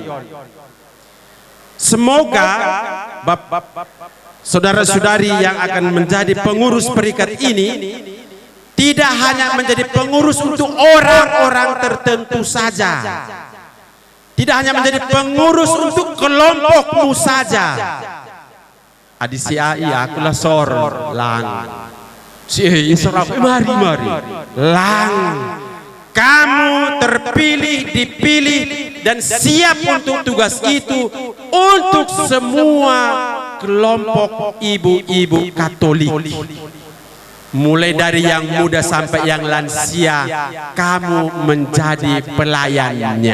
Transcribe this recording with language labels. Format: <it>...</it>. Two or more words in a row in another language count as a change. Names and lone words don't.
<id>Semoga saudara-saudari yang akan menjadi pengurus perikat ini tidak hanya menjadi pengurus untuk orang-orang tertentu saja, tidak hanya menjadi pengurus untuk kelompokmu saja. Adisiai akulah sor lang, mari lang, kamu terpilih, dipilih dan siap untuk tugas itu untuk semua kelompok ibu-ibu Katolik, mulai dari yang muda sampai yang lansia, kamu menjadi pelayannya.</id>